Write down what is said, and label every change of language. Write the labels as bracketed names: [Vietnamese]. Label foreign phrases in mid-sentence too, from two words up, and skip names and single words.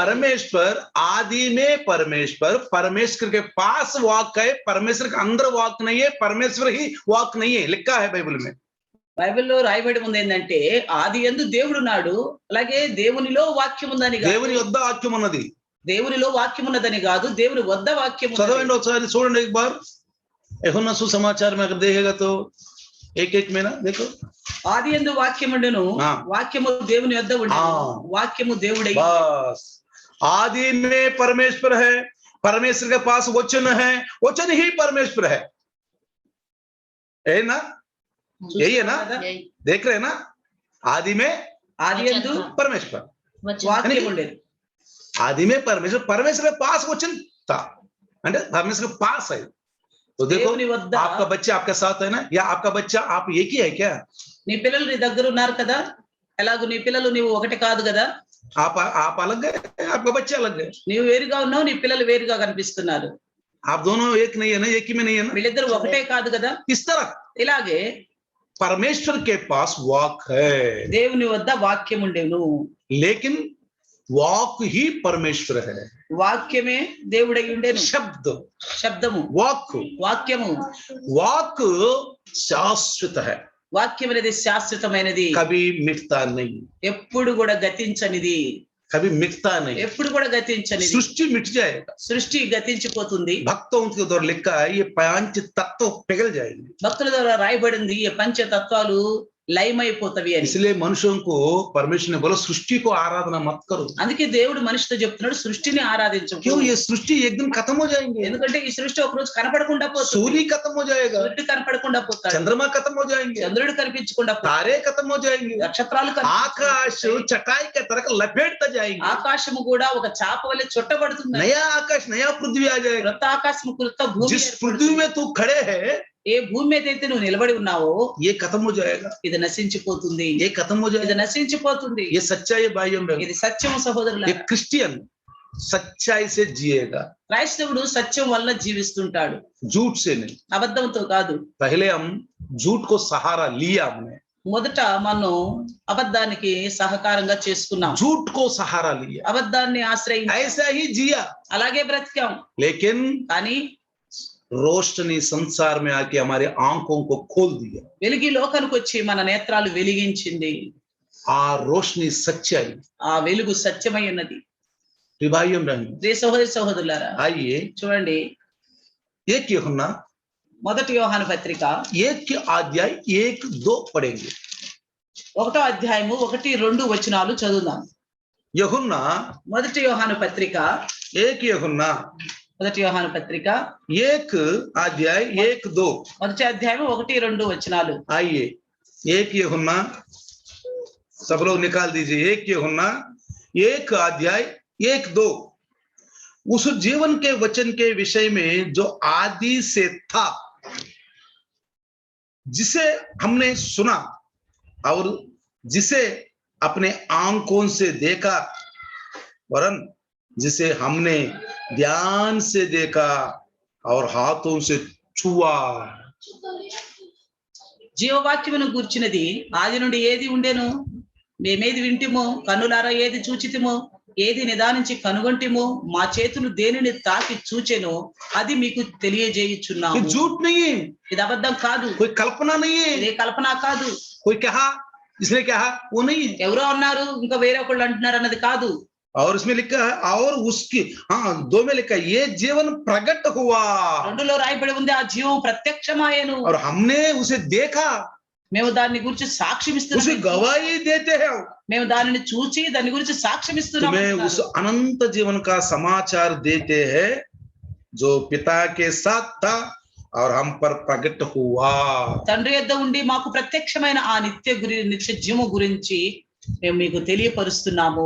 [Hindi] परमेश्वर आदि में परमेश्वर, परमेश्वर के पास वाक है, परमेश्वर के अंदर वाक नहीं है, परमेश्वर ही वाक नहीं है. लिखा है बाइबल में. [Telugu] బైబిల్లో రాయబడి ఉంది ఏంటంటే ఆది యందు దేవుడు నాడు, అలాగే దేవునిలో వాక్యం ఉందని కాదు. దేవుని వద్ద వాక్యం ఉన్నది. దేవునిలో వాక్యం ఉన్నదని కాదు, దేవుని వద్ద వాక్యం ఉన్నది. చదవండి ఒకసారి, చూడండి [Hindi] एक बार. यूहन्ना सुसमाचार में अगर देखेगा तो एक में ना देखो, [Telugu] ఆది యందు వాక్యం ఉండును, వాక్యము దేవుని యొద్ద ఉండును, వాక్యము దేవుడై. [Hindi] बस. आदि में परमेश्वर है, परमेश्वर के पास वचन है, वचन ही परमेश्वर है. ना? यही है ना? देख रहे हैं ना? आदि में, [Telugu] ఆది యందు [Hindi] परमेश्वर, [Telugu] వాక్యం ఉండేది. [Hindi] आदि में परमेश्वर, परमेश्वर के पास वचन था, परमेश्वर के पास है. तो देखो, आपका बच्चा आपके साथ है ना, या आपका बच्चा आप एक ही है क्या? [Telugu] నీ పిల్లలు నీ దగ్గర ఉన్నారు కదా, ఎలాగో నీ పిల్లలు నీవు ఒకటి కాదు కదా. [Hindi] आप अलग है, आपका बच्चा अलग है. [Telugu] నీవు వేరుగా ఉన్నావు, నీ పిల్లలు వేరుగా కనిపిస్తున్నారు. [Hindi] आप दोनों एक नहीं है ना, एक ही में नहीं है ना. [Telugu] వీళ్ళిద్దరు ఒకటే కాదు కదా. [Hindi] इस तरह [Telugu] ఇలాగే [Hindi] परमेश्वर के पास वाक है, [Telugu] దేవుని వద్ద వాక్యం ఉండేను. [Hindi] लेकिन वाक ही परमेश्वर है। [Telugu] వాక్యమే దేవుడై ఉండెను. [Hindi] शब्द, [Telugu] శబ్దము, [Hindi] वाक, [Telugu] వాక్యము, [Hindi] वाक शाश्वत है, [Telugu] వాక్యం అనేది శాశ్వతమైనది, [Hindi] कभी मिटता नहीं, [Telugu] ఎప్పుడు కూడా గతించనిది, [Hindi] कभी मिटता नहीं। [Telugu] ఎప్పుడు కూడా గతించనిది. [Hindi] सृष्टि मिट जाएगा, [Telugu] సృష్టి గతించిపోతుంది. [Hindi] भक्तों के द्वारा लिखा है ये पांच तत्व पिघल जाएंगे। [Telugu] భక్తుల ద్వారా రాయబడింది ఈ పంచతత్వాలు లయమైపోతవి అని. [Hindi] इसलिए मनुष्यों को परमेश्वर ने बोला सृष्टि को आराधना मत करो, [Telugu] అందుకే దేవుడు మనిషితో చెప్తున్నాడు సృష్టిని ఆరాధించు. [Hindi] क्यों? ये सृष्टि एक दिन खत्म हो जाएंगे, [Telugu] ఎందుకంటే ఈ సృష్టి ఒక రోజు కనపడకుండా పోతుంది. [Hindi] सूर्य खत्म हो जाएगा, [Telugu] సూర్యుడు కనపడకుండా పోతాడు, [Hindi] चंद्रमा खत्म हो जाएंगे, [Telugu] చంద్రుడు కనిపించకుండా పోతాడు, [Hindi] तारे खत्म हो जाएंगे, [Telugu] నక్షత్రాలు [Hindi] आकाश चटाई के तरह लपेटता जाएंगे, [Telugu] ఆకాశము కూడా ఒక చాప వలె చుట్టబడుతుంది. [Hindi] नया आकाश नया पृथ्वी आ जाएगा। [Telugu] క్రొత్త ఆకాశము క్రొత్త భూమి [Hindi] जिस [Telugu] ఏర్పడుతుంది. [Hindi] पृथ्वी में तू खड़े है [Telugu] ఏ భూమి మీద అయితే నువ్వు నిలబడి ఉన్నావో [Hindi] ये खत्म हो जाएगा, [Telugu] ఇది నశించిపోతుంది, [Hindi] ये खत्म हो [Telugu] ఇది [Hindi] जाएगा। [Telugu] నశించిపోతుంది. [Hindi] ये सच्चाई है भाइयों बहनों। [Telugu] ఇది సత్యం సహోదరుల. [Hindi] एक क्रिश्चियन सच्चाई से जिएगा, [Telugu] క్రైస్తవుడు సత్యం వల్ల జీవిస్తుంటాడు, [Hindi] झूठ से नहीं। [Telugu] అబద్ధంతో కాదు. [Hindi] पहले हम झूठ को सहारा लिया, हमने [Telugu] మొదట మనం అబద్ధానికి సహకారంగా చేసుకున్నాం, [Hindi] झूठ को सहारा लिया, [Telugu] అబద్ధాన్ని ఆశ్రయించి [Hindi] ऐसा ही जिया। [Telugu] అలాగే బ్రతికాం. [Hindi] लेकिन [Telugu] కానీ [Hindi] रोशनी संसार में आके हमारे आंखों को खोल दिया, [Telugu] వెలిగి లోకానికి వచ్చి మన నేత్రాలు వెలిగించింది. [Hindi] आ रोशनी सच्चाई। [Telugu] ఆ వెలుగు సత్యమై ఉన్నది. [Hindi] प्रिय भाइयों बहनों, [Telugu] ప్రియ సహోదరి సహోదరులారా, [Hindi] आइए [Telugu] చూడండి [Hindi] एक यूहन्ना [Telugu] మొదటి యోహాను పత్రిక [Hindi] 1 पढ़ेंगे। [Telugu] 1వ అధ్యాయము 1-2 వచనాలు చదువుదాం. [Hindi] यूहन्ना [Telugu] మొదటి యోహాను పత్రిక 1 మొదటి యోహాను పత్రిక 1 మొదటి అధ్యాయము 1-2 వచనాలు. [Hindi] आइए 1 यूहन्ना, सब लोग निकाल दीजिए। 1 यूहन्ना 1 उस जीवन के वचन के विषय में जो आदि से था, जिसे हमने सुना और जिसे अपने आंखों से देखा, वरन जिसे हमने ध्यान से देखा और हाथों से छुआ। [Telugu] జీవవాక్యమును గూర్చినది ఆది నుండి ఏది ఉండెను, మేమేది వింటిమో, కన్నులారా ఏది చూచితిమో, ఏది నిదానించి కనుగొంటిమో, మా చేతులు దేనిని తాకి చూచెనో అది మీకు తెలియజేయుచున్నాము. [Hindi] झूठ नहीं है, [Telugu] ఇది అబద్ధం కాదు, [Hindi] कोई कल्पना नहीं है, [Telugu] ఇదే కల్పన కాదు, [Hindi] कोई कहा इसने कहा वो नहीं है। [Telugu] ఎవరో అన్నారు ఇంకా వేరే ఒకళ్ళు అంటున్నారు అన్నది కాదు. [Hindi] और इसमें लिखा है और उसकी 2 में लिखा है ये जीवन प्रकट हुआ [Telugu] 2లో రాయబడి ఉంది ఆ జీవం ప్రత్యక్షమాయెను, [Hindi] और हमने उसे देखा, [Telugu] మేము దాని గురించి సాక్ష్యం [Hindi] उसे [Telugu] ఇస్తున్నాం, [Hindi] गवाही देते हैं। [Telugu] మేము దానిని చూచి దాని గురించి సాక్ష్యం ఇస్తున్నాం. [Hindi] तुम्हें उस अनंत जीवन का समाचार देते हैं जो पिता के साथ था और हम पर प्रकट हुआ। [Telugu] తండ్రి యొద్ద ఉండి మాకు ప్రత్యక్షమైన ఆ నిత్య జీవము గురించి మేము మీకు తెలియపరుస్తున్నాము.